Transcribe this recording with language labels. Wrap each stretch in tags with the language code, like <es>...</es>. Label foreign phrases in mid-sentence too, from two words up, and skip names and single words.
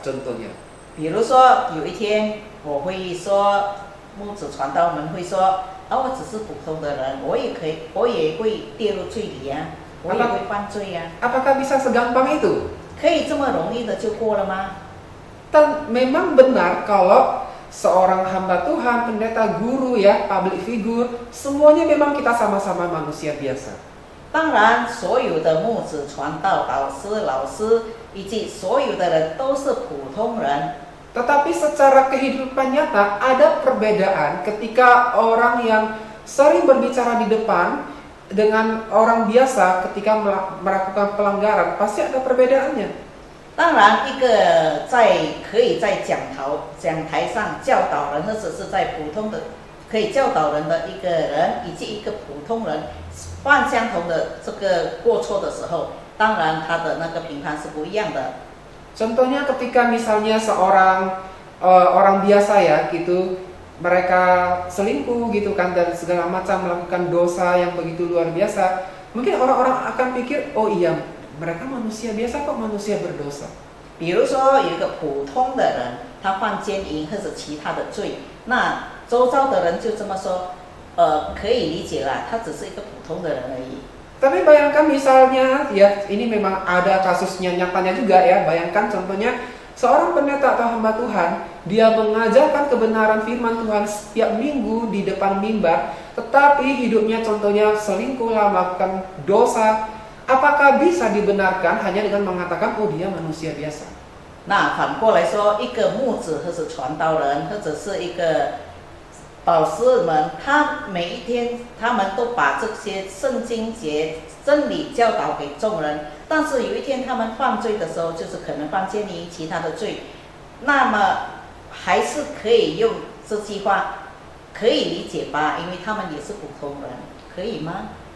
<id>Contohnya,</id> <zh>比如说有一天我会说，牧子传道们会说，我只是普通的人，我也会跌入罪里呀，我也会犯罪呀，</zh> <id>apakah bisa segampang itu?</id> <zh>可以这么容易的就过了吗？</zh> <id>Dan memang benar kalau seorang hamba Tuhan, pendeta, guru ya,</id> <en>public figure,</en> <id>semuanya memang kita sama-sama manusia biasa.</id> <zh>当然，所有的牧子、传道、导师、老师以及所有的人都是普通人。</zh> <id>Tetapi secara kehidupan nyata ada perbedaan ketika orang yang sering berbicara di depan dengan orang biasa ketika melakukan pelanggaran, pasti ada perbedaannya.</id> <zh>当然，一个可以在讲台上教导人，或者是在普通的可以教导人的一个人，以及一个普通人犯相同的这个过错的时候，当然他的那个评判是不一样的。</zh> <id>Contohnya ketika misalnya seorang orang biasa ya gitu, mereka selingkuh gitu kan dan segala macam melakukan dosa yang begitu luar biasa, mungkin orang-orang akan pikir, oh iya mereka manusia biasa kok manusia berdosa.</id> <zh>比如说有一个普通的人，他犯奸淫或者其他的罪，那周遭的人就这么说，可以理解啦，他只是一个普通的人而已。</zh> <id>Tapi bayangkan misalnya ya, ini memang ada kasusnya nyatanya juga ya. Bayangkan contohnya seorang pendeta atau hamba Tuhan, dia mengajarkan kebenaran firman Tuhan setiap minggu di depan mimbar, tetapi hidupnya contohnya selingkuh lah, melakukan dosa. Apakah bisa dibenarkan hanya dengan mengatakan oh dia manusia biasa?</id> <zh>那反过来说，一个牧子或者传道人，或者是一个导师们，他每一天他们都把这些圣经节真理教导给众人，但是有一天他们犯罪的时候，就是可能犯奸淫其他的罪，那么还是可以用这句话可以理解吧，因为他们也是普通人，可以吗？</zh>